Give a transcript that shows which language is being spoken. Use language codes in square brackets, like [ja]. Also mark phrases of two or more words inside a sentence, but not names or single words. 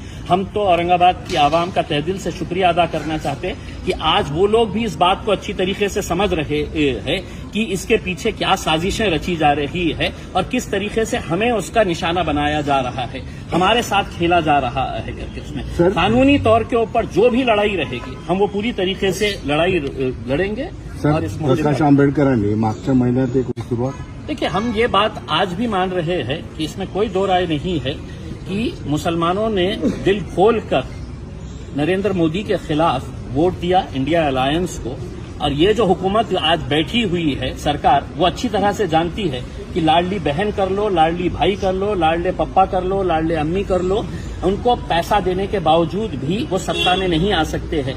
[ur] ہم تو اورنگ آباد کی عوام کا تہ دل سے شکریہ ادا کرنا چاہتے کہ آج وہ لوگ بھی اس بات کو اچھی طریقے سے سمجھ رہے ہیں کہ اس کے پیچھے کیا سازشیں رچی جا رہی ہے اور کس طریقے سے ہمیں اس کا نشانہ بنایا جا رہا ہے, ہمارے ساتھ کھیلا جا رہا ہے. اس میں قانونی طور کے اوپر جو بھی لڑائی رہے گی ہم وہ پوری طریقے سے لڑائی لڑیں گے. [mr] سر प्रकाश आंबेडकरांनी मागच्या महिन्यात एक सुरुवात. [ur] دیکھیے ہم یہ بات آج بھی مان رہے ہیں کہ اس میں کوئی دو رائے نہیں ہے کہ مسلمانوں نے دل کھول کر نریندر مودی کے خلاف ووٹ دیا انڈیا الائنس کو, اور یہ جو حکومت آج بیٹھی ہوئی ہے سرکار وہ اچھی طرح سے جانتی ہے کہ لاڈلی بہن کر لو, لاڈلی بھائی کر لو, لاڈلے پپا کر لو, لاڈلے امی کر لو, ان کو پیسہ دینے کے باوجود بھی وہ سत्ता میں نہیں آ سکتے ہیں.